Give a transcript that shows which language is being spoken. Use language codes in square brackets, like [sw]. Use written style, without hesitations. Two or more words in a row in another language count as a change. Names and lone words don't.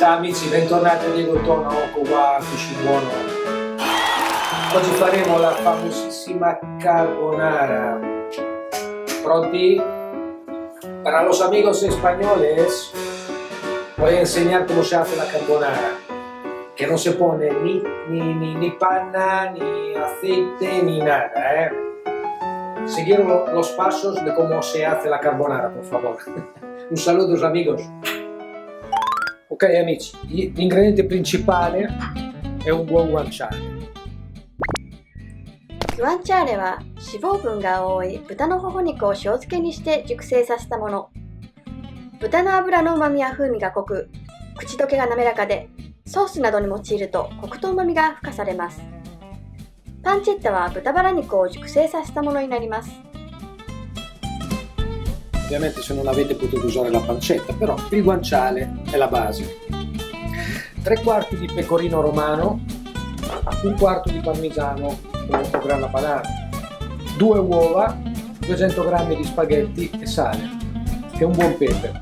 [it] Amici, bentornati a Diego Tona, Oko wa Buono. Oggi faremo la famosissima carbonara. ¿Pronti? [es] Para los amigos españoles voy a enseñar cómo se hace la carbonara. Que no se pone ni panna, ni aceite, ni nada. Seguir los pasos de cómo se hace la carbonara, por favor. Un saludo, amigos. [it] Ok amici, l'ingrediente principale è un buon guanciale. [ja] グアンチャーレは脂肪分が多い豚のほほ肉を塩漬けにして熟成させたもの。豚の脂の旨味や風味が濃く、口どけが滑らかで、ソースなどに用いるとコクと旨味が付加されます。パンチェッタは豚バラ肉を熟成させたものになります。 [it] Ovviamente se non avete potete usare la pancetta, però il guanciale è la base. 3/4 di pecorino romano, 1/4 di parmigiano o grana padano, 2 uova, 200 g di spaghetti e sale e un buon pepe.